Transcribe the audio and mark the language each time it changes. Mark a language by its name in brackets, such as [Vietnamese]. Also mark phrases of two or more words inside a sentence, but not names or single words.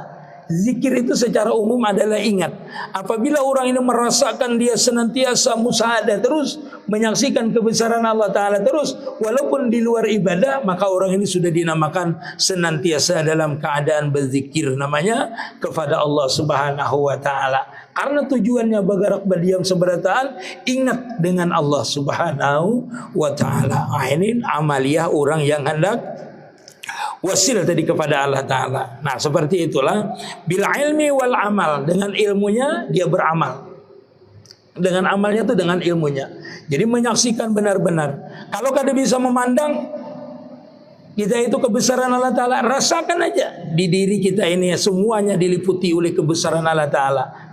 [Indonesian] Zikir itu secara umum adalah ingat. Apabila orang ini merasakan dia senantiasa musyahadah terus, menyaksikan kebesaran Allah Ta'ala terus, walaupun di luar ibadah, maka orang ini sudah dinamakan senantiasa dalam keadaan berzikir namanya kepada [Arabic] Allah Subhanahu wa Ta'ala. [Banjar] Karena tujuannya bagarak badiam seberataan, ingat dengan [Arabic] Allah Subhanahu wa Ta'ala. [Indonesian] Ini amaliyah orang yang hendak wasil tadi kepada Allah Ta'ala. Nah, seperti itulah [Arabic] bil ilmi wal amal. [Indonesian] Dengan ilmunya dia beramal, dengan amalnya itu dengan ilmunya. Jadi menyaksikan benar-benar. Kalau kada bisa memandang kita itu kebesaran Allah Ta'ala, rasakan aja di diri kita ini semuanya diliputi oleh kebesaran Allah Ta'ala.